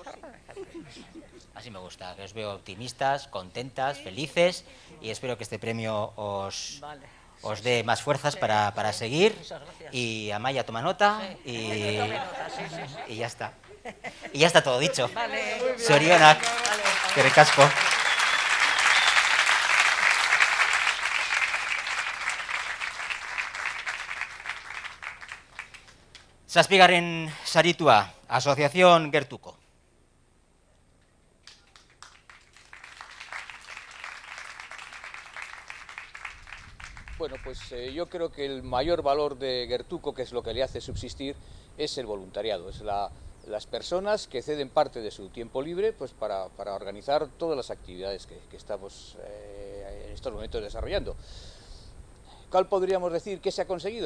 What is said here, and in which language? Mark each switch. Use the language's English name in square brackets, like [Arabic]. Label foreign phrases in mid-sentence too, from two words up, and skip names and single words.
[Spanish] Sí. Así me gusta, que os veo optimistas, contentas, felices y espero que este premio os dé más fuerzas para seguir. Y Amaya toma nota y ya está. Y ya está todo dicho. [Basque] Zorionak, eskerrik asko. Zazpigarren saritua, Asociación Gertuko. [Spanish] Bueno, pues yo creo que el mayor valor de Gertuko, que es lo que le hace subsistir, es el voluntariado, es las personas que ceden parte de su tiempo libre pues para organizar todas las actividades que estamos en estos momentos desarrollando. ¿Cuál podríamos decir que se ha conseguido?